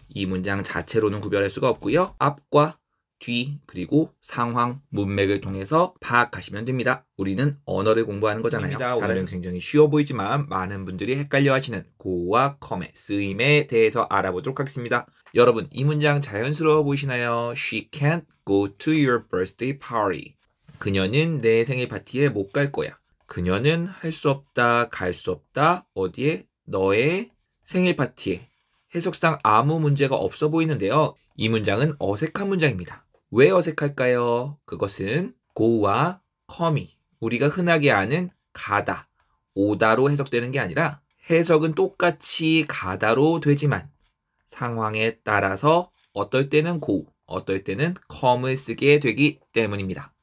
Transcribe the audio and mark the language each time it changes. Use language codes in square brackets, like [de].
[ko] 이 문장 자체로는 구별할 수가 없고요. 앞과 뒤 그리고 상황, 문맥을 통해서 파악하시면 됩니다. 우리는 언어를 공부하는 거잖아요. 오늘은 굉장히 쉬워 보이지만 많은 분들이 헷갈려 하시는 go와 come의 쓰임에 대해서 알아보도록 하겠습니다. 여러분 이 문장 자연스러워 보이시나요? [en] She can't go to your birthday party. [ko] 그녀는 내 생일 파티에 못 갈 거야. 그녀는 할 수 없다, 갈 수 없다, 어디에? 너의 생일 파티에. 해석상 아무 문제가 없어 보이는데요. 이 문장은 어색한 문장입니다. 왜 어색할까요? 그것은 go와 come이 우리가 흔하게 아는 가다, 오다로 해석되는 게 아니라 해석은 똑같이 가다로 되지만 상황에 따라서 어떨 때는 go, 어떨 때는 come을 쓰게 되기 때문입니다.